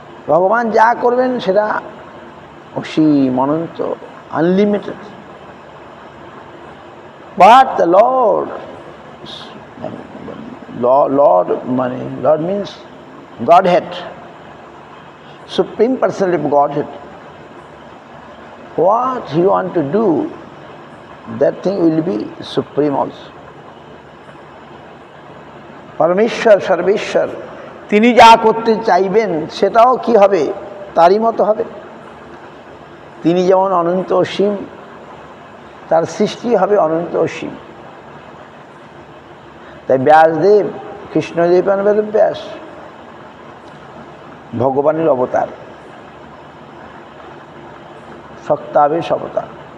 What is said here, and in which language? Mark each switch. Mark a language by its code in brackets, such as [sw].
[bn] ভগবান যা করবেন সেটা অসীম, অনন্ত, unlimited. [en] but the lord, lord [bn] মানে [en] Lord means godhead, Supreme Personality of Godhead. What He want to do, that thing will be supreme also. [bn] পরমেশ্বর, সর্বেশ্বর, তিনি যা করতে চাইবেন সেটাও কি হবে? তারই মতো হবে। তিনি যেমন অনন্ত অসীম, তার সৃষ্টি হবে অনন্ত অসীম। তাই ব্যাসদেব, কৃষ্ণদেব বেদব্যাস ভগবানের অবতার, সত্তাবেশ অবতার।